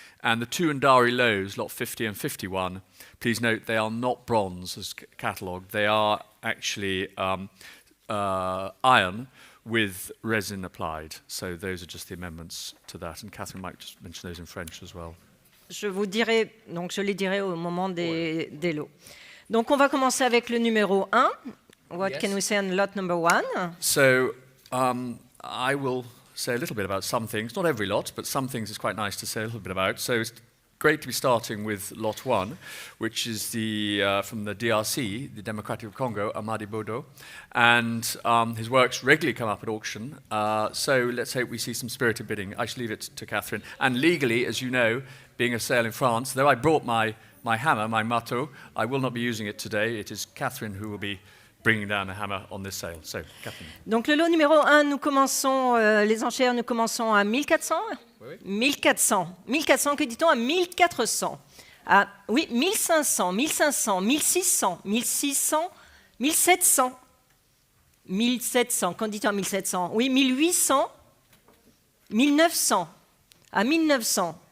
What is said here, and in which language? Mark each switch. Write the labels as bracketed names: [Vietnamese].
[English] And the two Ndari loaves, lot 50 and 51, please note they are not bronze as catalogued. They are actually iron with resin applied. So those are just the amendments to that. And Catherine might just mention those in French as well. [French] Je vous dirai, donc je les dirai au moment des lots. Donc on va commencer avec le numéro 1. [English] What can we say on lot number 1? So I will say a little bit about some things, not every lot, but some things it's quite nice to say a little bit about. So it's great to be starting with lot 1, which is from the DRC, the Democratic of Congo, Amadi Bodo. And his works regularly come up at auction. So let's hope we see some spirited bidding. I shall leave it to Catherine. And legally, as you know, being a sale in France, though I brought my hammer, my marteau, I will not be using it today. It is Catherine who will be bringing down the hammer on this sale. So, Catherine. [French] Donc le lot numéro 1, nous commençons, les enchères, nous commençons à 1400. Oui. 1400. 1400, que dit-on à 1400? Oui, 1500, 1500, 1600, 1600, 1700. 1700, qu'en dit-on à 1700? Oui, 1800, 1900, à 1900.